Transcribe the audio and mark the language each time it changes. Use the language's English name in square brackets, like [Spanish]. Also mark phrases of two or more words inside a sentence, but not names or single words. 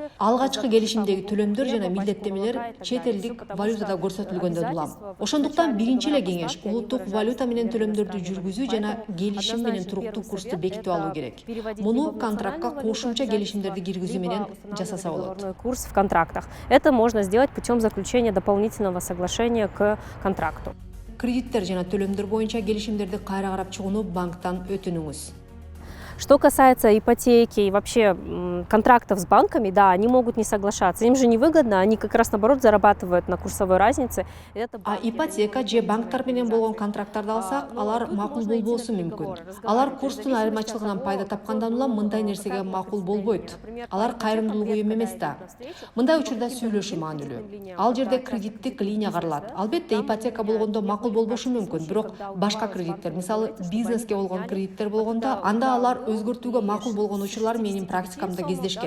[Kyrgyz] Алгачкы келишимдеги төлөмдөр жана милдеттемелер чет элдик валютада көрсөтүлгөндөн улам. Ошондуктан биринчи эле кеңеш улуттук валюта менен төлөмдөрдү жүргүзүү жана келишим менен туруктуу курсту бекитип алуу керек. Муну контрактка кошумча келишимдерди киргизүү менен жасаса болот. [Russian] Курс в контрактах. Это можно сделать путем заключения дополнительного соглашения к контракту. [Kyrgyz] Кредиттер жана төлөмдөр боюнча келишимдерди кайра карап чыгууну банктан өтүнүңүз. [Russian] Что касается ипотеки и вообще контрактов с банками, да, они могут не соглашаться. Им же невыгодно, они как раз наоборот зарабатывают на курсовой разнице. [Kyrgyz] Ипотека же банктар менен болгон контракттарды алсак, алар макул болбосу мүмкүн. Алар курстун айырмачылыгынан пайда тапкандан улам мындай нерсеге макул болбойт. Алар кайрымдуулук уюм эмес да. Мындай учурда сүйлөшүү маанилүү. Ал жерде кредиттик линия каралат. Албетте ипотека болгондо макул болбошу мүмкүн, бирок башка кредиттер, мисалы бизнеске болгон кредиттер болгондо, анда алар өзгөртүүгө макул болгон учурлар менин практикамда кездешкен.